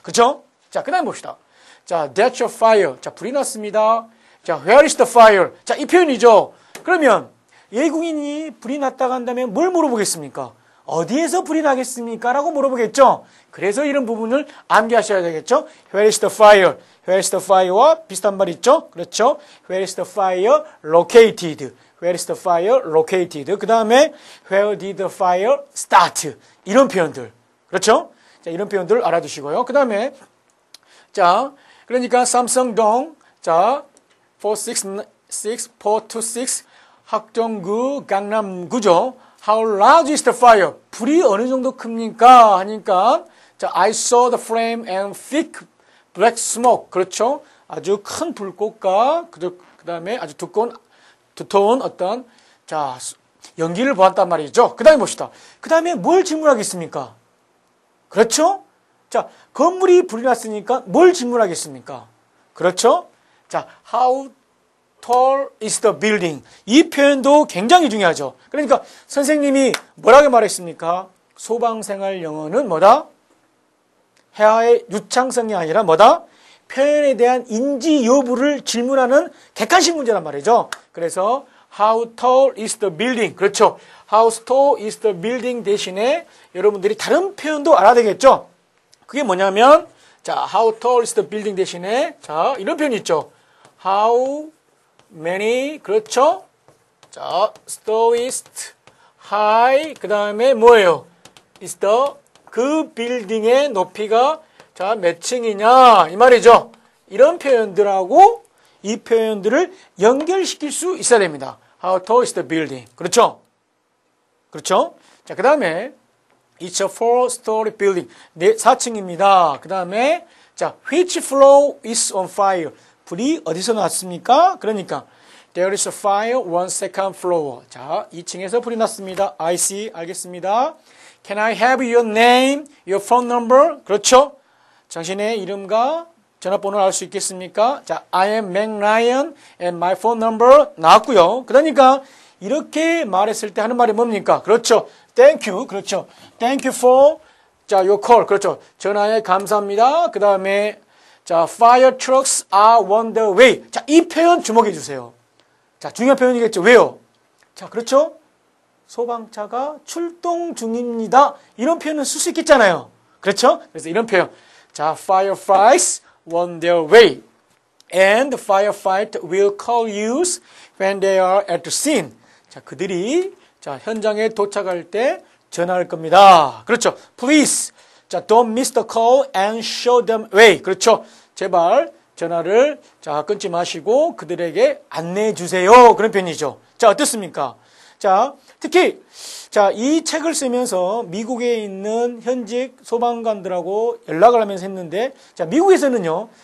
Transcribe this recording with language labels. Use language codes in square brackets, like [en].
[ko] 그렇죠? 자, 그다음 봅시다. 자, [en] that's your fire. [ko] 자, 불이 났습니다. 자, [en] where is the fire? [ko] 자, 이 표현이죠. 그러면 외국인이 불이 났다고 한다면 뭘 물어보겠습니까? 어디에서 불이 나겠습니까? 라고 물어보겠죠. 그래서 이런 부분을 암기하셔야 되겠죠. [en] Where is the fire? Where is the fire [ko] 와 비슷한 말 있죠. 그렇죠. [en] Where is the fire located? Where is the fire located? 그 다음에 Where did the fire start? [ko] 이런 표현들. 그렇죠. 자, 이런 표현들 알아두시고요. 그 다음에 자, 그러니까 삼성동 자 426 학정구 강남구죠. [en] How large is the fire? [ko] 불이 어느 정도 큽니까? 하니까 자, [en] I saw the flame and thick black smoke. [ko] 그렇죠? 아주 큰 불꽃과 그 다음에 아주 두터운 어떤 자 연기를 보았단 말이죠. 그 다음에 봅시다. 그 다음에 뭘 질문하겠습니까? 그렇죠? 자, 건물이 불이 났으니까 뭘 질문하겠습니까? 그렇죠? [en] 자, how tall is the building? [ko] 이 표현도 굉장히 중요하죠. 그러니까 선생님이 뭐라고 말했습니까? 소방생활 영어는 뭐다? 회화의 유창성이 아니라 뭐다? 표현에 대한 인지 여부를 질문하는 객관식 문제란 말이죠. 그래서 [en] how tall is the building? [ko] 그렇죠. [en] how tall is the building [ko] 대신에 여러분들이 다른 표현도 알아야 되겠죠. 그게 뭐냐면 자, [en] how tall is the building [ko] 대신에 자, 이런 표현이 있죠. [en] how many [ko] 그렇죠? 자, [en] stories high [ko] 그 다음에 뭐예요? [en] is the [ko] 그 빌딩의 높이가 자, 몇 층이냐 이 말이죠. 이런 표현들하고 이 표현들을 연결시킬 수 있어야 됩니다. [en] How tall is the building? [ko] 그렇죠? 그렇죠? [en] 자, 그 다음에 It's a 4-story building. [ko] 4층입니다. [en] 그 다음에 자, which floor is on fire? [ko] 불이 어디서 났습니까? 그러니까 [en] There is a fire on second floor. [ko] 자, 2층에서 불이 났습니다. [en] I see. [ko] 알겠습니다. [en] Can I have your name, your phone number? [ko] 그렇죠? 당신의 이름과 전화번호를 알 수 있겠습니까? [en] 자, I am Mac Ryan and my phone number [ko] 나왔고요. 그러니까 이렇게 말했을 때 하는 말이 뭡니까? 그렇죠. [en] Thank you. 그렇죠. Thank you for 자, your call. 그렇죠. [ko] 전화에 감사합니다. 그 다음에 자, [en] fire trucks are on the way. [ko] 자, 이 표현 주목해 주세요. 자, 중요한 표현이겠죠. 왜요? 자, 그렇죠. 소방차가 출동 중입니다. 이런 표현은 쓸 수 있겠잖아요. 그렇죠? 그래서 이런 표현. [en] 자, firefighters on their way. And the firefighter will call you when they are at the scene. [ko] 자, 그들이 자, 현장에 도착할 때 전화할 겁니다. 그렇죠. [en] Please. 자, don't miss the call and show them way. [ko] 그렇죠. 제발 전화를 자, 끊지 마시고 그들에게 안내해 주세요. 그런 표현이죠. 자, 어떻습니까? 자, 특히 자, 이 책을 쓰면서 미국에 있는 현직 소방관들하고 연락을 하면서 했는데 자, 미국에서는요.